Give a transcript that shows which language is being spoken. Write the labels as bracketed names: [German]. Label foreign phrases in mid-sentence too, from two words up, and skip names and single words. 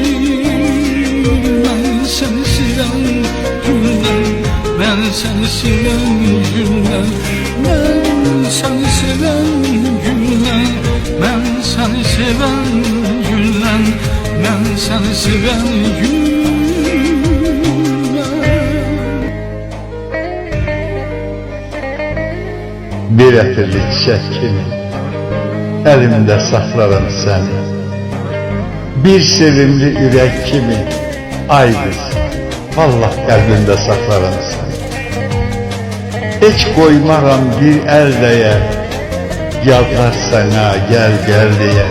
[Turkish] Ben seni seven günden, ben seni seven günden, ben seni seven günden, ben seni seven günden, ben seni seven günden. [Azerbaijani] Bir ətirli çiçək kimi əlimdə saxlarım səni. Bir sevimli ürək kimi, ay qız, vallah qəlbimdə saxlarım səni. Heç qoymaram bir əl dəyə, yalvar sənə gəl gəl deyə.